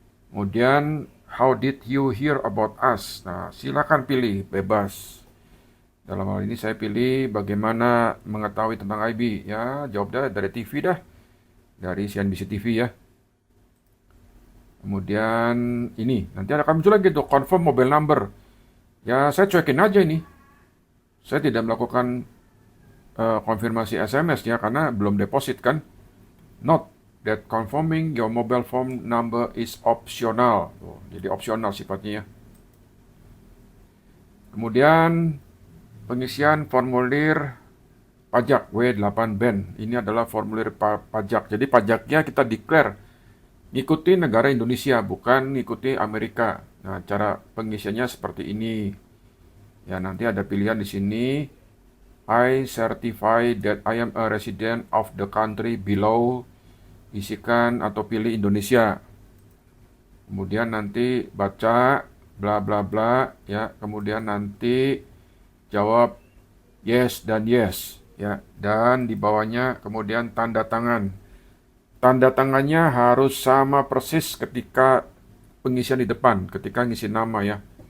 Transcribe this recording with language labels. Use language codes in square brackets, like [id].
[id] Kemudian [en] how did you hear about us? [id] Nah, silakan pilih, bebas. Dalam hal ini saya pilih bagaimana mengetahui tentang IB. Ya, jawab dah dari TV dah. Dari CNBC TV ya. Kemudian ini, nanti akan muncul lagi tuh, [en] confirm mobile number. [id] Ya, saya cuekin aja ini. Saya tidak melakukan konfirmasi SMS ya, karena belum deposit kan. [en] Note that confirming your mobile phone number is optional. [id] Tuh, jadi opsional sifatnya ya. Kemudian pengisian formulir pajak W8BEN. Ini adalah formulir pajak. Jadi pajaknya kita declare ngikuti negara Indonesia, bukan ngikuti Amerika. Nah, cara pengisiannya seperti ini. Ya, nanti ada pilihan di sini. [en] I certify that I am a resident of the country below. [id] Isikan atau pilih Indonesia. Kemudian nanti baca bla bla bla ya, kemudian nanti jawab yes dan yes ya, dan di bawahnya kemudian tanda tangan. Tanda tangannya harus sama persis ketika pengisian di depan, ketika ngisi nama ya.